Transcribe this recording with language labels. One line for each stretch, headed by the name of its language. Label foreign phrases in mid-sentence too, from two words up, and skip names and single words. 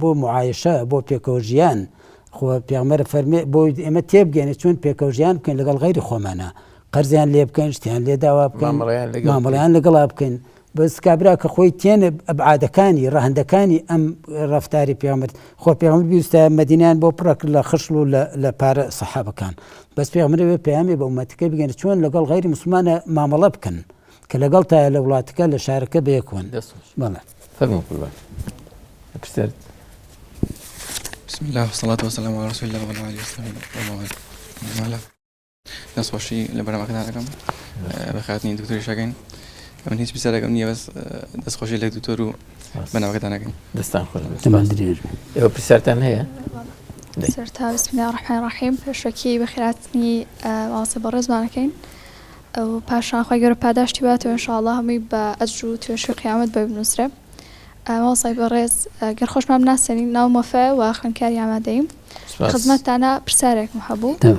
Central Kurdish: بۆ معایشە بۆ پێکەوە ژیان خۆ پێغەمبەر فەرمێ بۆی ئێمە تێبگەێنێ چۆن پێکەوە ژیان بکەین لەگەڵ غەیری خۆمانە قەرزیان لێ بکەین شتیان لێ داوا بکەین مامەڵەیان لەگەڵا بکەین بەس کابرا کە خۆی تێنە ئەبعادەکانی ڕەهەندەکانی ئەم ڕەفتاری پێغەمبەر خۆ پێغەمبەر بیستە مەدینەیان بۆ پڕە کرد لە خشل و لە پارە سەحابەکان بەس پێغەمبەر پەیامی بە ئومەتەکەی بگەێنێ چۆن لەگەڵ غەیری موسڵمانە مامەڵە بکەن کە لەگەڵ تایە لە وڵاتەکە لە شارەکە بەیەکەون بەڵێ فەرموو قوربان
Arabic: بسم الله والصلاة والسلام على رسول الله وعلى آله وصحبه وسلم.
Central Kurdish: دەستخۆشی لە بەرنامەکەتانەکەم بەخاتنی دکتۆری شاگەین من هیچ پرسیارێکم نییە بەس دەستخۆشی لە دکتۆر و بەرنامەکەتانەکەین دەستان خۆش درێژ ئێوە پرسیارتان هەیە؟ سەرتا
Arabic: بسم الله الرحمن الرحیم
Central Kurdish: پێشەکی بەخێراتنی مامۆستا بەڕێزمانەکەین و پاشان خۆی گەورە پاداشتی باتەوە ئینشاءالله هەمووی بە ئەجر و توێشی قیامەت بە بنووسرێ. مامۆستای بەڕێز گەر خۆشمان بناسێنین ناو مۆفە و خوێندکاری ئامادەییم خزمەتتانە پرسیارێکم هەبوو